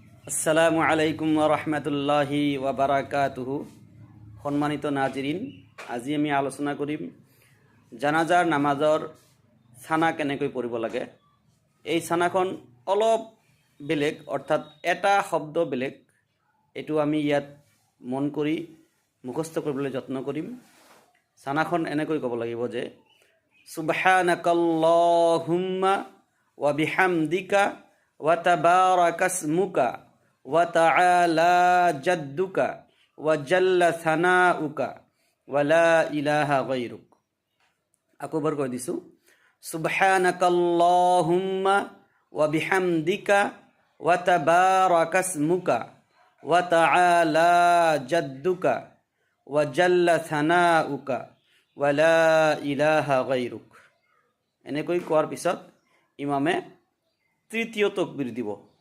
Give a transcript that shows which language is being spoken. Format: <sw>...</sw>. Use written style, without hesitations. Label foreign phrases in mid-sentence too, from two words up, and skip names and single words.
<ar>السلام عليكم ورحمة الله وبركاته.</ar> <as>সম্মানিত নাজিরিন, আজি আমি আলোচনা কৰিম জানাজাৰ নামাজৰ ছানা কেনেকৈ পঢ়িব লাগে। এই ছানাখন অলপ বেলেগ, অৰ্থাৎ এটা শব্দ বেলেগ। এইটো আমি ইয়াত মন কৰি মুখস্থ কৰিবলৈ যত্ন কৰিম। ছানাখন এনেকৈ ক'ব লাগিব যে</as> <ar>سبحانك اللهم وبحمدك وتبارك اسمك وتعالى جدك وجل ثناؤك ولا إله غيرك.</ar> <as>আকবার কৈ দিছোঁ,</as> <ar>سبحانك اللهم وبحمدك وتبارك اسمك وتعالى جدك وجل ثناؤك ولا إله غيرك.</ar> <as>এনেকৈ কোৱাৰ পিছত ইমামে তৃতীয় তকবীৰ দিব।</as>